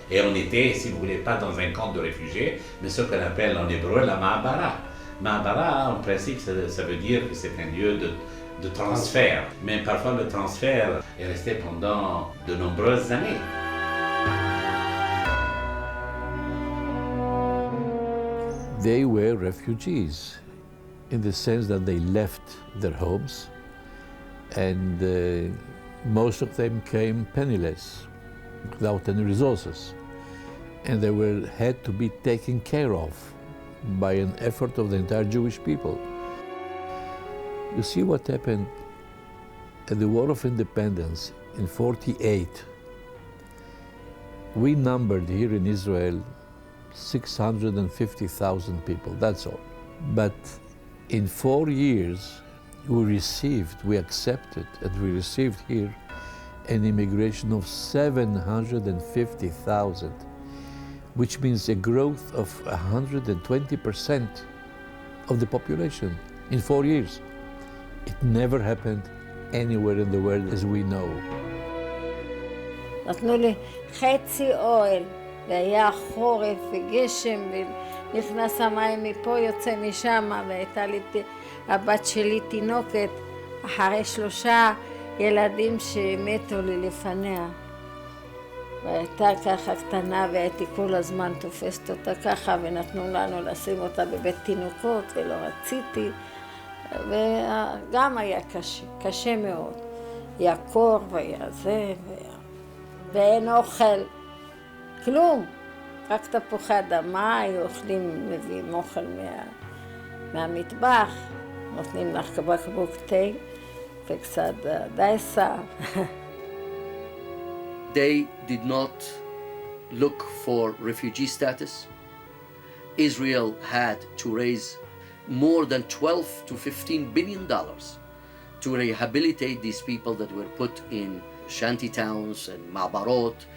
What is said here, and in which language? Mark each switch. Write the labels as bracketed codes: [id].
[fr] Et on était, si vous voulez, pas dans un camp de réfugiés, mais ce qu'on appelle en hébreu la ma'abara. Ma'abara, en principe, ça veut dire que c'est un lieu de transfert. Mais parfois le transfert est resté pendant de nombreuses années. [en] They were refugees in the sense that they left their homes, and most of them came penniless, without any resources, and they had to be taken care of by an effort of the entire Jewish people. You see what happened at the War of Independence in '48. We numbered here in Israel 650,000 people, that's all. But in 4 years, we accepted, and we received here an immigration of 750,000, which means a growth of 120% of the population in 4 years. It never happened anywhere in the world as we know. [he] נתנו לי חצי אוהל, והיה חורף וגשם, ונכנס המים מפה, יוצא משם, והייתה לי, הבת שלי תינוקת, אחרי 3 ילדים שמתו לי לפניה. והייתה ככה קטנה, והייתי כל הזמן תופסת אותה ככה, ונתנו לנו לשים אותה בבית תינוקות, ולא רציתי, וגם היה קשה, קשה מאוד. היה קור והיה זה, ואין אוכל. כלום, רק תפוחי אדמה, היו אוכלים, מביאים אוכל מהמטבח, נותנים לך בקבוק תה וקצת דייסה. [en] They did not look for refugee status. Israel had to raise more than $12 to $15 billion to rehabilitate these people that were put in shanty towns and ma'barot.